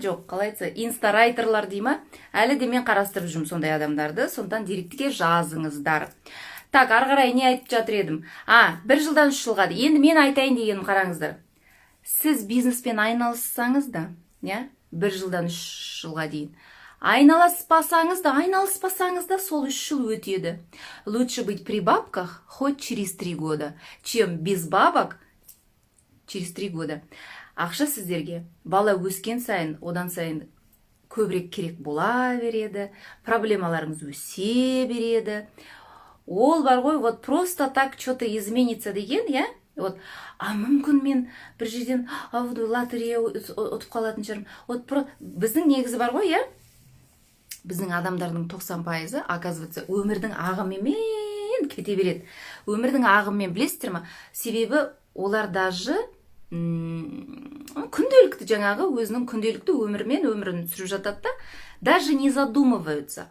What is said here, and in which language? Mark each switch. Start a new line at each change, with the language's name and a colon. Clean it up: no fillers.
Kazakh: Жоқ, қалай айтса, инстарайтерлар дей ма? Әлі де мен қарастырып жүрмін сондай адамдарды, сондан директіге жазыңыздар. Так, арғарай не айтып жатыр едім? 1 жылдан 3 жылға дейін. Енді мен айтайын дегенім қараңыздар. Сіз бизнеспен айналыссаңыз да, 1 жылдан 3 жылға дейін. Айналыспасаңыз да сол 3 жыл өтеді.
Russian: Лучше быть при бабках хоть через 3 года, чем без бабок через 3 года.
Kazakh: Ақша сіздерге бала өскен сайын, одан сайын көбірек керек бола береді, проблемаларыңыз өсе береді. Ол бар ғой,
Russian: вот просто так что-то изменится
Kazakh: деген, я? Вот, мүмкін мен бір жерден лотерея ұтып қалатын шығармын. Вот біздің негізі бар ғой, я? Біздің адамдардың 90%, оказывается, өмірдің ағымымен кете береді. Өмірдің ағымымен, білесіздер ма? Себебі олар даже күнделікті жаңағы өзінің күнделікті өмірін сүріп жатады да,
Russian: даже не задумываются.